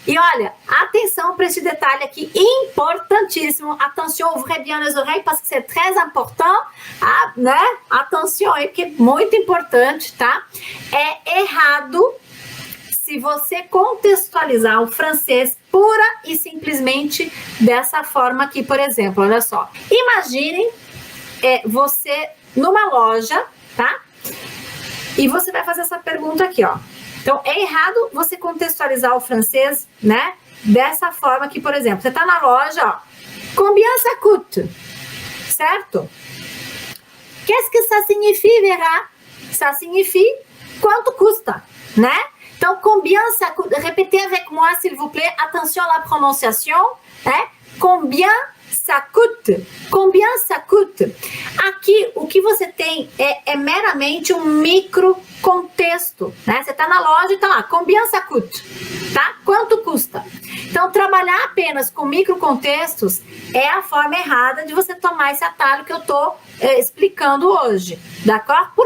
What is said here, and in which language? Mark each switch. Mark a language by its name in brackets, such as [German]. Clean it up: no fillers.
[Portuguese] E olha, atenção para esse detalhe aqui, importantíssimo. [French] Attention, ouvrez bien les oreilles, parce que c'est très important, né? [Portuguese] Atenção aí, porque é muito importante, tá? É errado se você contextualizar o francês pura e simplesmente dessa forma aqui, por exemplo, olha só. Imaginem você numa loja, tá? E você vai fazer essa pergunta aqui, ó. Então, é errado você contextualizar o francês, né? Dessa forma aqui, por exemplo. Você tá na loja, ó. [French] Combien ça coûte? [Portuguese] Certo? [French] Qu'est-ce que ça signifie, Vera? Ça signifie [Portuguese] quanto custa, [French] né? Então, combien ça coûte? Répétez avec moi, s'il vous plaît. Attention à la prononciation. Combien ça coûte? Combien ça coûte? [Portuguese] Aqui, o que você tem é meramente um micro contexto, né? Você tá na loja e tá lá, [French] combien ça coûte? [Portuguese] Tá? Quanto custa? Então, trabalhar apenas com micro contextos é a forma errada de você tomar esse atalho que eu tô explicando hoje, d'accord?